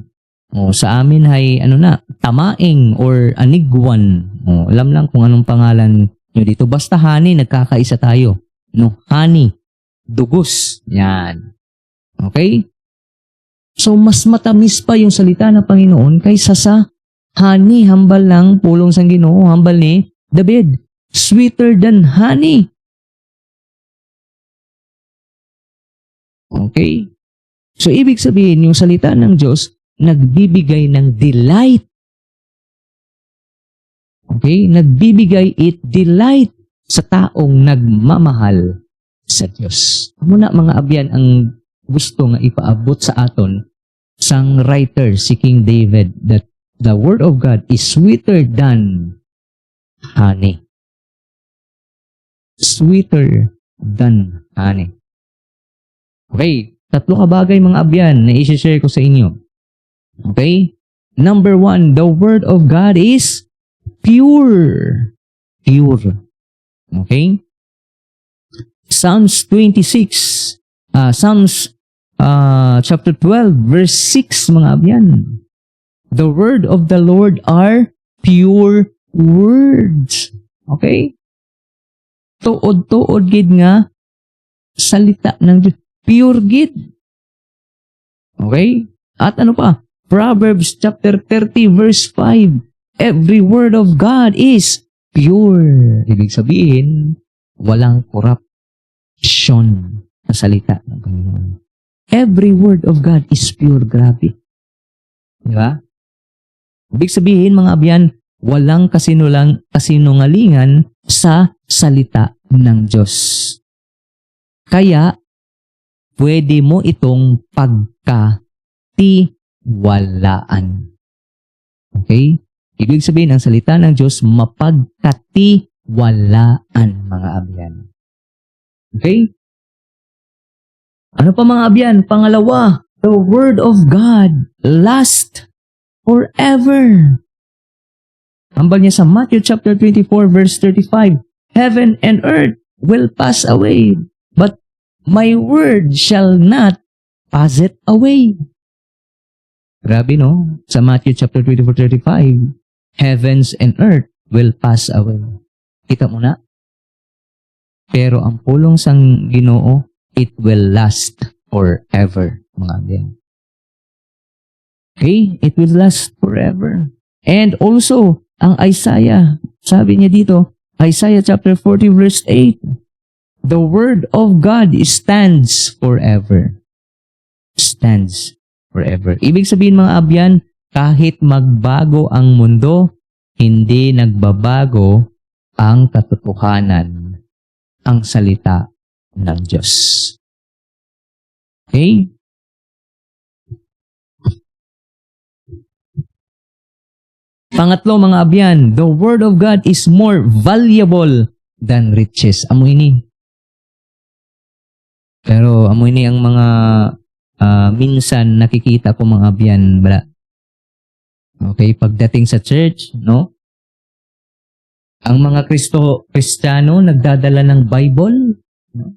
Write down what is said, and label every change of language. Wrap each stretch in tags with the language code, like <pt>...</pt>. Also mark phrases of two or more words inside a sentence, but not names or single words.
<tl>Sa amin ay tamaing or anigwan. Alam lang kung anong pangalan nyo dito. Basta honey, nagkakaisa tayo. Honey. Dugos. Yan. Okay? So, mas matamis pa yung salita ng Panginoon kaysa sa honey.</tl> <hil>Hambal lang, pulong sang Ginoo, hambal ni David.</hil> <en>Sweeter than honey. Okay? So,</en> <tl>ibig sabihin, yung salita ng Diyos, nagbibigay ng delight. Okay? Nagbibigay delight sa taong nagmamahal sa Diyos.</tl> <hil>Muna mga abyan ang gusto nga ipaabot sa aton sang writer si King David that</hil> <en>the word of God is sweeter than honey. Sweeter than honey.</en> <hil>Okay, 3 kabagay mga abyan na i-share ko sa inyo. Okay?</hil> <en>Number 1, the word of God is pure. Pure. Okay? Psalms 26, Psalms chapter 12, verse 6,</en> <hil>mga abyan.</hil> <en>The word of the Lord are pure words.</en> <hil>Okay? Tuod gid nga</hil> <tl>salita ng Diyos.</tl> <hil>Pure gid.</hil> <tl>Okay? At ano pa?</tl> <en>Proverbs chapter 30, verse 5. Every word of God is pure.</en> <tl>Ibig sabihin, walang corruption na salita ng Panginoon.</tl> <en>Every word of God is pure.</en> <tl>Grabe. Di ba? Ibig sabihin,</tl> <hil>mga abyan,</hil> <tl>walang kasinungalingan sa salita ng Diyos. Kaya, pwede mo itong pagkatiwalaan. Okay? Ibig sabihin, ang salita ng Diyos, mapagkatiwalaan,</tl> <hil>mga abyan.</hil> <tl>Okay? Ano pa,</tl> <hil>mga abyan?</hil> <tl>Pangalawa,</tl> <en>the word of God lasts forever.</en> <hil>Ambal niya sa</hil> <en>Matthew chapter 24, verse 35, Heaven and earth will pass away, but my word shall not pass it away.</en> <tl>Grabe, no? Sa Matthew chapter 24, 35,</tl> <en>heavens and earth will pass away.</en> <tl>Kita mo na?</tl> <hil>Pero ang pulong sang Ginoo,</hil> <en>it will last forever,</en> <hil>mga abyan.</hil> <en>Okay? It will last forever. And also,</en> <tl>ang Isaiah, sabi niya dito, Isaiah chapter 40, verse 8,</tl> <en>the word of God stands forever. Stands forever.</en> <tl>Ibig sabihin,</tl> <hil>mga abyan,</hil> <tl>kahit magbago ang mundo, hindi nagbabago ang katotohanan, ang salita ng Diyos. Okay?</tl> <en>Pangatlo,</en> <hil>mga abyan,</hil> <en>the word of God is more valuable than riches.</en> <hil>Amoy ni.</hil> <tl>Pero</tl> <hil>amoy ni</hil> <tl>ang mga minsan nakikita ko,</tl> <hil>mga abyan,</hil> <tl>bala. Okay, pagdating sa church, no? Ang mga Kristiyano nagdadala ng Bible, no?</tl>